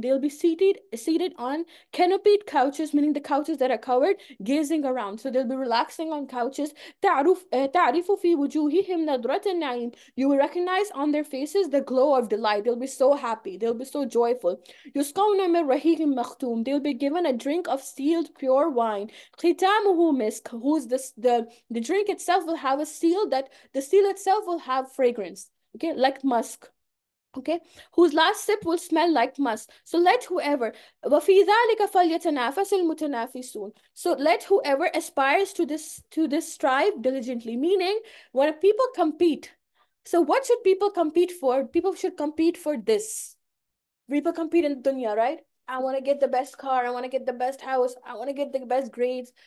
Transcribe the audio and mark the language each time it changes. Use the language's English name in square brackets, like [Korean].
[English] They'll be seated on canopied couches, meaning the couches that are covered, gazing around. So they'll be relaxing on couches. [Arabic] تعرف في وجوههم نضرة النعيم. [English] You will recognize on their faces the glow of delight. They'll be so happy. They'll be so joyful. [Arabic] يسقون من رحيق مختوم. [English] They'll be given a drink of sealed pure wine. [Arabic] ختامه مسك. [English] The drink itself will have a seal, that the seal itself will have fragrance. Okay, like musk. Okay, whose last sip will smell like musk. So let whoever [Arabic] وفي ذلك فليتنافس المتنافسون. [English] So let whoever aspires to this strive diligently. Meaning, when people compete, so what should people compete for? People should compete for this. People compete in dunya, right? I want to get the best car. I want to get the best house. I want to get the best grades.